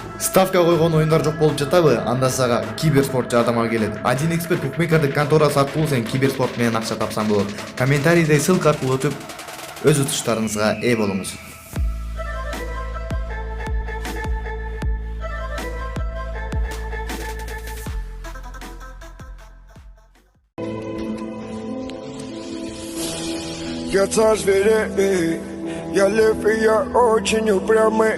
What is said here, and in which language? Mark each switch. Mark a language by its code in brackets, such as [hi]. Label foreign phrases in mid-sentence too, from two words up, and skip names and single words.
[ky] Ставка койгон оюндар жок болуп жатабы? Анда сага киберспорт жардамга келет. 1xbet букмекердик конторасы аркылуу сен киберспорт менен акча тапсаң болот. Комментарийде ссылка аркылуу өтүп, өз утуштарыңызга ээ болуңуз. [ru] Я царь зверей, я лев и я очень упрямый.